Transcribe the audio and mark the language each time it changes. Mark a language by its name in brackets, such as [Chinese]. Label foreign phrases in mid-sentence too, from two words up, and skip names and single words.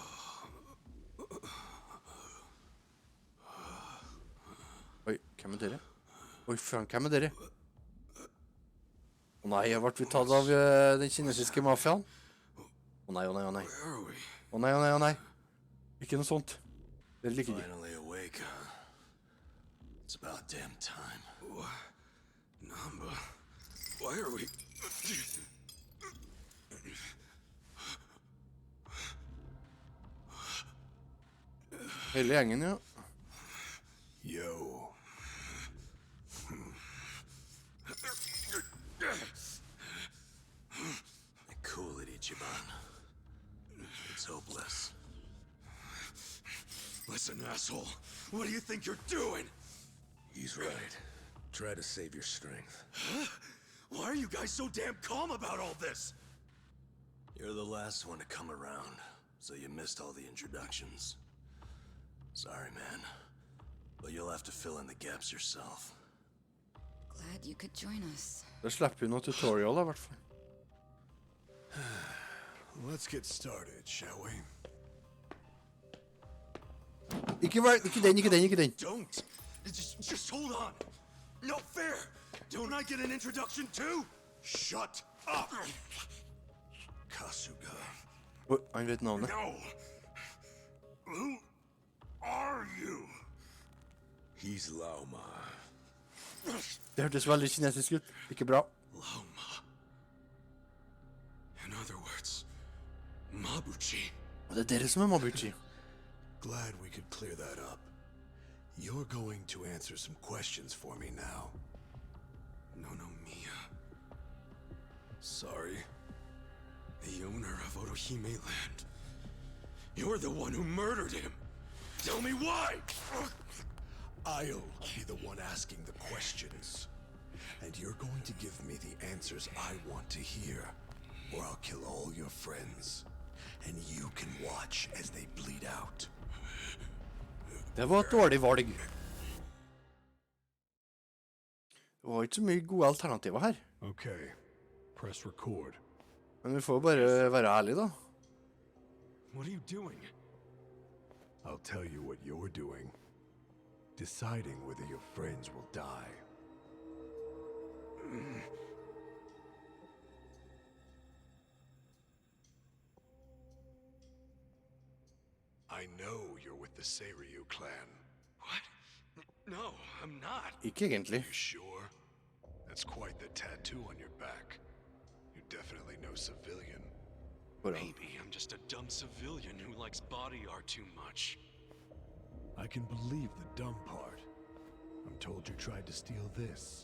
[Norwegian] Oi, hvem er dere? Oi, faen, hvem er dere? Å nei, jeg ble tatt av den kinesiske mafiaen. Å nei. Å nei. Ikke noe sånt. Det liker ikke. [English] Finally awake, huh? It's about damn time. Namba, why are we... [Norwegian] Hele gjengen, ja. [English] Yo. Cool it, Ichiban. It's hopeless. Listen, asshole. What do you think you're doing? He's right. Try to save your strength. Huh? Why are you guys so damn calm about all this? You're the last one to come around, so you missed all the introductions. Sorry, man. But you'll have to fill in the gaps yourself. Glad you could join us. [Norwegian] Da slipper vi noe tutorial, I hvert fall. [English] Let's get started, shall we? [Norwegian] Ikke den. [English] Don't! Just hold on! No fair! Don't I get an introduction too? Shut up! Kasuga. [Norwegian] Han vet navnet. [English] No! Who are you? He's Laoma. [Norwegian] Det hørtes veldig kinesisk ut. Ikke bra. [English] Laoma. In other words, Mabuchi. [Norwegian] Og det er dere som er Mabuchi. [English] Glad we could clear that up. You're going to answer some questions for me now. Nonomiya. Sorry. The owner of Otohime Land. You're the one who murdered him. Tell me why! I'll be the one asking the questions. And you're going to give me the answers I want to hear. Or I'll kill all your friends. And you can watch as they bleed out. [Norwegian] Det var et dårlig valg. Det var ikke så mye gode alternativer her. [English] Okay. Press record. [Norwegian] Men vi får bare være ærlige da. [English] What are you doing? I'll tell you what you're doing. Deciding whether your friends will die. I know you're with the Seiryu clan. What? No, I'm not. [Norwegian] Ikke egentlig. [English] You sure? That's quite the tattoo on your back. You're definitely no civilian. Maybe I'm just a dumb civilian who likes body art too much. I can believe the dumb part. I'm told you tried to steal this.